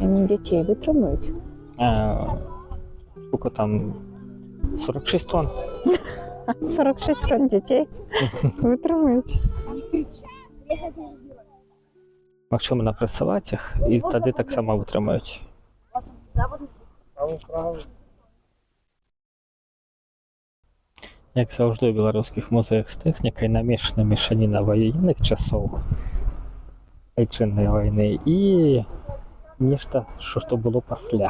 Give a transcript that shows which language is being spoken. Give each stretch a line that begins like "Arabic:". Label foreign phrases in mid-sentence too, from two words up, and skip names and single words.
Russian: Они детей вытрымаюць? Сколько там? 46 тонн.
Belarusian: 46 тонн детей вытрымаюць. Магчыма напрацаваць іх, і тады таксама вытрымаюць. Як заўжды ў беларускіх музеях з тэхнікай намешана мешаніна ваенных часоў, айчыннай вайны, і нешта, што было пасля.